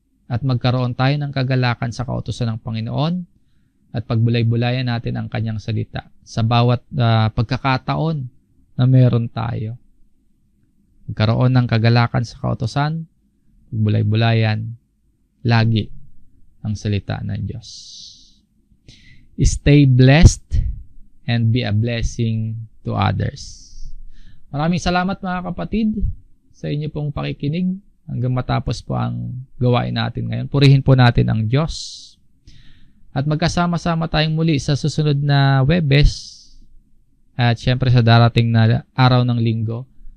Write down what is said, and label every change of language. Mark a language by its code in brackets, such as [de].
[tl] At magkaroon tayo ng kagalakan sa kautusan ng Panginoon at pagbulay-bulayan natin ang kanyang salita sa bawat pagkakataon na meron tayo. Magkaroon ng kagalakan sa kautusan, pagbulay-bulayan, lagi ang salita ng Diyos. [en] Stay blessed and be a blessing to others. [tl] Maraming salamat mga kapatid sa inyo pong pakikinig. Hanggang matapos po ang gawain natin ngayon. Purihin po natin ang Diyos. At magkasama-sama tayong muli sa susunod na Webes. At syempre sa darating na araw ng linggo